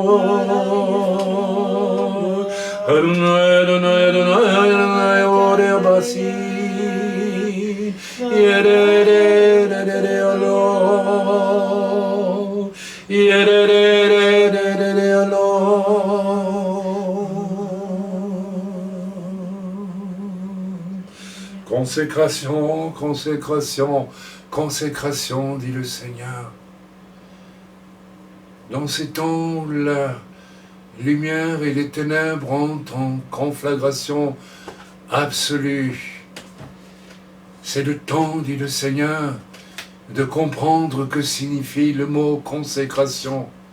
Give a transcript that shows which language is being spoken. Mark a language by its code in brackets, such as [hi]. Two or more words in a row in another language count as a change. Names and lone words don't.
[fr] Adonai, Adonai, Adonai, Adonai, Adonai, Basi, Yedede, Alo, Yedede, Alo. Consécration, consécration, consécration, dit le Seigneur. Dans ces temps où la lumière et les ténèbres entrent en conflagration absolue, c'est le temps, dit le Seigneur, de comprendre que signifie le mot consécration.